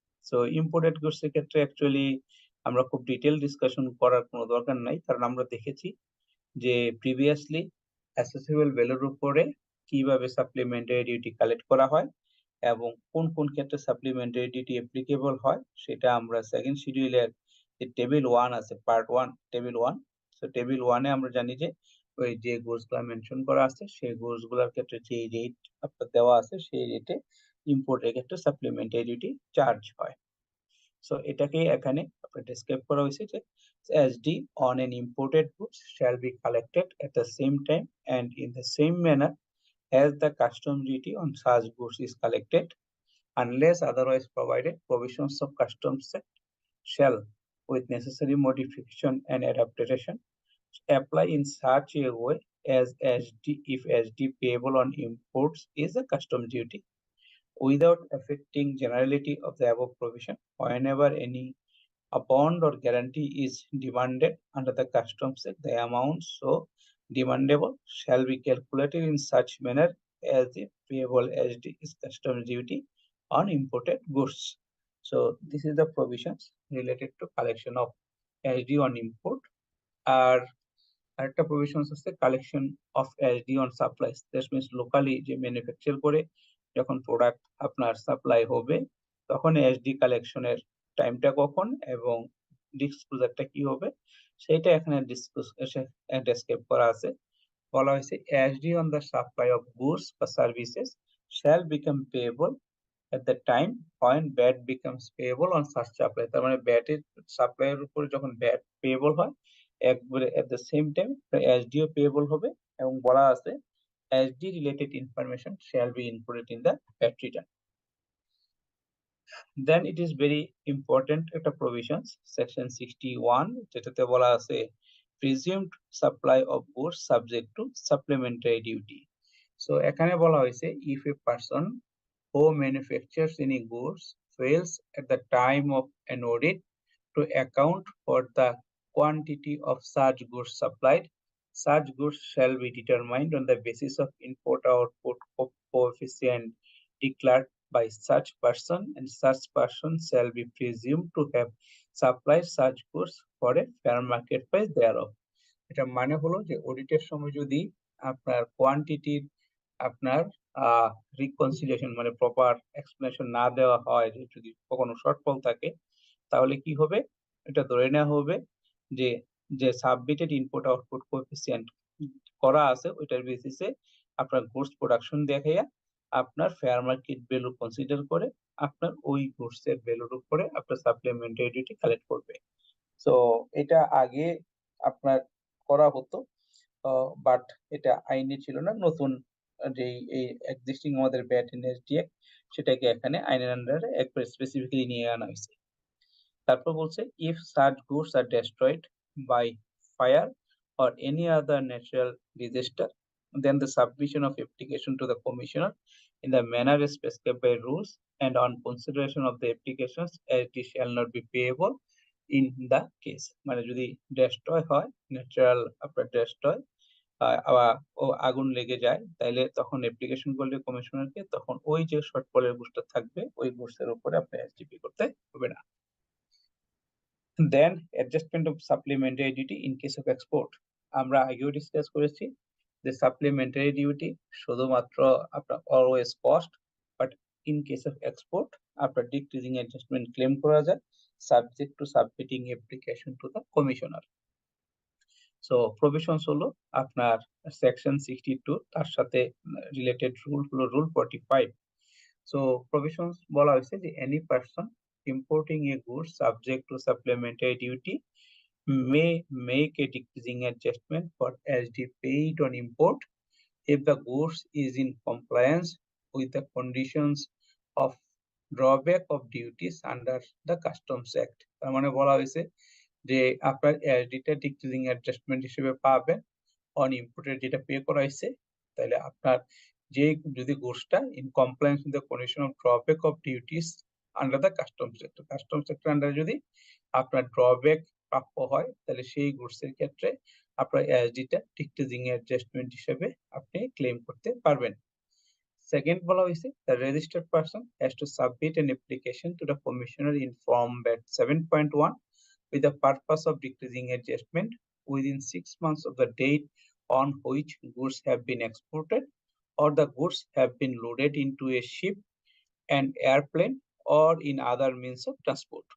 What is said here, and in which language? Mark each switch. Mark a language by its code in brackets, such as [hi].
[bn] So imported goods এর ক্ষেত্রে actually আমরা খুব ডিটেইল ডিসকাশন করার কোনো দরকার নাই, কারণ আমরা দেখেছি যে প্রিভিয়াসলি অ্যাসেসেবল ভ্যালুর উপরে কিভাবে সাপ্লিমেন্টারি ডিউটি কালেক্ট করা হয় এবং কোন কোন ক্ষেত্রে সাপ্লিমেন্টারি ডিউটি অ্যাপ্লিকেবল হয় সেটা আমরা সেকেন্ড শিডিউলের যে টেবিল 1 আছে, পার্ট 1 টেবিল 1। সো টেবিল 1 এ আমরা জানি যে ওই যে গুডসগুলো মেনশন করা আছে সেই গুডসগুলোর ক্ষেত্রে যে রেট আপনার দেওয়া আছে সেই রেটে ইম্পোর্টের ক্ষেত্রে সাপ্লিমেন্টারি ডিউটি চার্জ হয়। সো এটাকে এখানে আপনার ডেসক্রাইব করা হয়েছে যে [en] SD on an imported goods shall be collected at the same time and in the same manner as the custom duty on such goods is collected, unless otherwise provided. Provisions of Customs Act shall, with necessary modification and adaptation, apply in such a way as SD if SD payable on imports is a custom duty, without affecting generality of the above provision. Whenever any a bond or guarantee is demanded under the Customs Act, the amount so demandable shall be calculated in such manner as if payable SD is customs duty on imported goods. So this is the provisions related to collection of SD on import. [bn] আর আরেকটা provisions আছে collection of SD on supplies, that means locally যে manufacture করে যখন product আপনার supply হবে তখন SD কালেকশনের টাইমটা কখন এবং ডিসক্লোজারটা কি হবে সেটা এখানে ডেসক্রাইব করা আছে। বলা হয়েছে [en] SD on the supply of goods বা services shall become payable at the time when VAT becomes payable on such supply। [bn] তার মানে VAT এর সাপ্লাইয়ের উপরে যখন VAT পেয়েবল হয় একবারে [en] at the same time [bn] SDO payable হবে এবং বলা আছে SD related information [en] shall be included in the VAT return। Then it is very important [bn] একটা [en] provisions section 61 [bn] যেটাতে বলা আছে [en] presumed supply of goods subject to supplementary duty। So [bn] এখানে বলা হয়েছে [en] if a person who manufactures any goods fails at the time of an audit to account for the quantity of such goods supplied, such goods shall be determined on the basis of import-output coefficient declared by such person, and such person shall be presumed to have supplied such goods for a fair market price thereof। [bn] এটা মানে হলো যে অডিটের সময় যদি আপনার কোয়ান্টিটির আপনার reconciliation মানে প্রপার এক্সপ্লেনেশন না দেওয়া হয়, যদি কখনো শর্টফল থাকে তাহলে কি হবে, এটা ধরে নেওয়া হবে যে যে সাবমিটেড ইনপুট আউটপুট কোএফিসিয়েন্ট করা আছে ওইটার বেসিসে আপনার গুডস প্রোডাকশন দেখাইয়া আপনার ফেয়ার মার্কেট ভ্যালু কনসিডার করে আপনার ওই গুডস এর ভ্যালুর উপরে আপনার সাপ্লিমেন্টারি ডিউটি কালেক্ট করবে। সো এটা আগে আপনার করা হতো বাট এটা আইনে ছিল না, নতুন যে এই এক্সিস্টিং আমাদের ব্যাট এন্ড এসডি অ্যাক্ট সেটাকে এখানে আইনের আন্ডারে একবার স্পেসিফিক্যালি নিয়ে আনা হয়েছে। তারপর বলছে [en] if such goods are destroyed by fire or any other natural disaster, then the submission of application to the commissioner in the manner specified by rules and on consideration of the applications as it shall not be payable in the case। [bn] মানে যদি destroy হয়, natural আপনার destroy ও আগুন লেগে যায় তাইলে তখন application করলে কমিশনারকে তখন ওই যে শর্টফলের গুডসটা থাকবে ওই গুডসের উপরে আপনি এসডিপি করতে হবে না। [en] Then adjustment of supplementary duty in case of export. [bn] আমরা আগেও ডিসকাস করেছি যে সাপ্লিমেন্টারি ডিউটি শুধুমাত্র আপনার always cost, but in case of export আপনার ডিক্রিজিং অ্যাডজাস্টমেন্ট ক্লেম করা যায় [en] Subject to submitting application to the commissioner. [bn] So provisions হলো আপনার সেকশন 62, তার সাথে রিলেটেড রুল হলো রুল 45। [en] so provisions [bn] বলা হয়েছে যে [en] Any person importing a good subject to supplementary duty may make a decreasing adjustment for SD paid on import if the goods is in compliance with the conditions of drawback of duties under the Customs Act। [bn] তার মানে বলা হয়েছে যে আপনার এসডিটা decreasing adjustment হিসেবে পাবেন on imported যেটা pay করা হয়েছে, তাহলে আপনার যে যদি গুডসটা [en] in compliance with the condition of drawback of duties under the customs act, [bn] customs অ্যাক্টের আন্ডারে যদি আপনার ড্রব্যাক প্রাপ্য হয় তাহলে সেই গুডসের ক্ষেত্রে আপনার এসডিটা ডিক্রিজিং অ্যাডজাস্টমেন্ট হিসেবে আপনি ক্লেম করতে পারবেন। [en] second [bn] বলা হয়েছে [en] the registered person has to submit an application to the commissioner in form BAT 7.1 with the purpose of decreasing adjustment within 6 months of the date on which goods have been exported or the goods have been loaded into a ship, an airplane or in other means of transport।